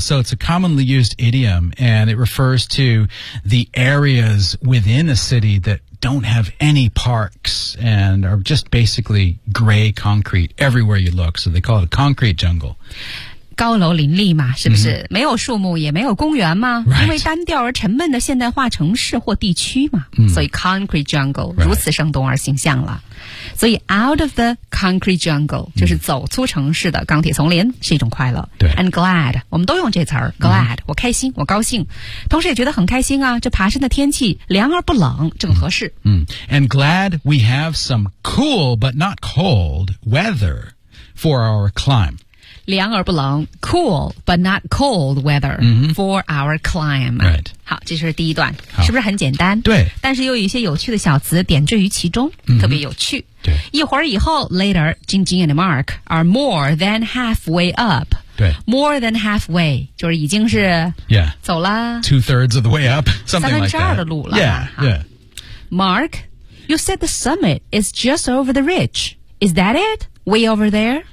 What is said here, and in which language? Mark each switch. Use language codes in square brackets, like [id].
[en] So it's a commonly used idiom and it refers to the areas within a city that don't have any parks and are just basically gray concrete everywhere you look. So they call it a concrete jungle. [zh] 高楼林立嘛，是不是、 mm-hmm. 没有树木也没有公园吗、 [en] right. [zh] 因为单调而沉闷的现代化城市或地区嘛、 mm. 所以 concrete jungle、 [en] right. [zh] 如此生动而形象了，所以 [en] out of the concrete jungle、 [zh] mm. 就是走出城市的钢铁丛林是一种快乐，对 and glad 我们都用这词儿 glad、mm. 我开心我高兴，同时也觉得很开心啊，这爬山的天气凉而不冷正合适、 mm. [en] and glad we have some cool but not cold weather for our climb [zh] 凉而不冷 [en] cool but not cold weather、 mm-hmm. for our climb、 right. [zh] 好这是第一段是不是很简单对但是又有一些有趣的小词点缀于其中、 mm-hmm. 特别有趣对一会儿以后 [en] later 晶晶 and Mark are more than halfway up [zh] 对 more than halfway 就是已经是 [en] yeah [zh] 走了 [en] two thirds of the way up something like that [zh] 三分之二的路了 [en] yeah, yeah Mark you said the summit is just over the ridge is that itWay over there?